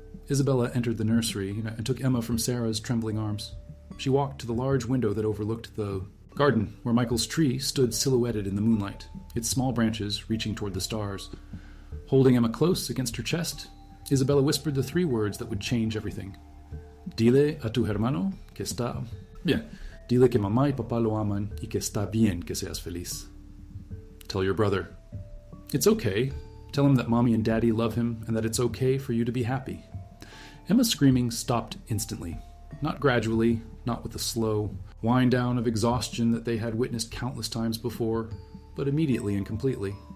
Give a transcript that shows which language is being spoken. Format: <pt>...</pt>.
<en>Isabella entered the nursery and took Emma from Sarah's trembling arms. She walked to the large window that overlooked the garden, where Michael's tree stood silhouetted in the moonlight, its small branches reaching toward the stars. Holding Emma close against her chest, Isabella whispered the 3 words that would change everything.</en> <es>Dile a tu hermano que está bien. Dile que mamá y papá lo aman y que está bien que seas feliz.</es> <en>Tell your brother. It's okay. Tell him that mommy and daddy love him and that it's okay for you to be happy. Emma's screaming stopped instantly. Not gradually, not with the slow wind down of exhaustion that they had witnessed countless times before, but immediately and completely.</en>